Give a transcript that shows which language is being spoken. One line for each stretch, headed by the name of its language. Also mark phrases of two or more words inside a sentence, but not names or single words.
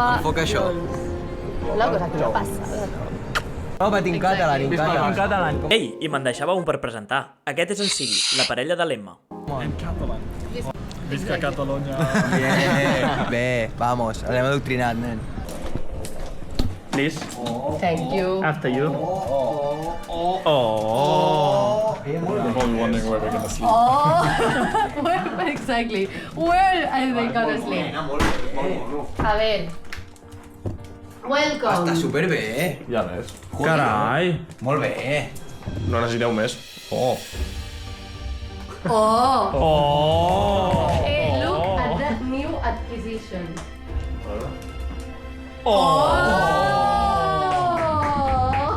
Catalan: Enfoca això. La cosa que passa. Home, tinc català, En català. Ei, i me'n deixava un per presentar. Aquest és en Sigui, la parella de l'Emma. Visca Catalunya. Bé, vamos, anem adoctrinat, nen.
English: Please, Thank you. after you. Oh! I'm probably wondering where we're gonna sleep. Oh, where exactly? Where are they gonna sleep?
Spanish: A ver.
Catalan: Està
English: Welcome.
Catalan: superbé. Ja ves. Carai! Molt bé. No necessiteu més. Oh. Oh. Oh!
English: Hey, look at that new acquisition. Oh! Oh.